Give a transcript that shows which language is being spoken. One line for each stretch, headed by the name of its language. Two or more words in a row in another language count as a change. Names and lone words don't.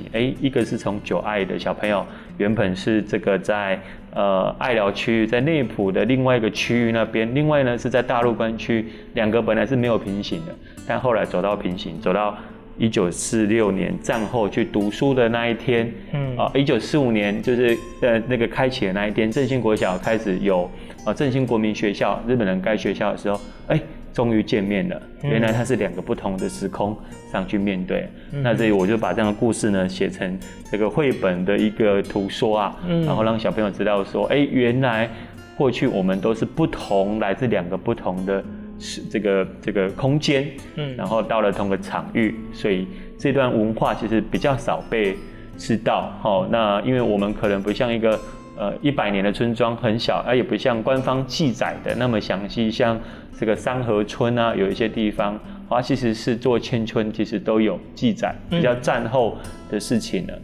Chinese: 一個是從舊愛的小朋友，原本是這個在愛寮區域，在內埔的另外一個區域那邊，另外呢是在大陸關區，2個本來是沒有平行的，但後來走到平行，走到1946年戰後去讀書的那一天，1945年就是那個開啟的那一天，振興國小開始有振興國民學校，日本人蓋學校的時候，終於見面了。原來它是2個不同的時空上去面對。那這裡我就把這樣的故事呢寫成這個繪本的一個圖說啊，然後讓小朋友知道說，原來过去我们都是来自2个不同的这个空间，然后到了同个场域，所以这段文化其实比较少被知道。那因为我们可能不像一个100年的村庄很小，也不像官方记载的那么详细，像这个三河村啊，有一些地方其实是做迁村，其实都有记载，比较战后的事情了。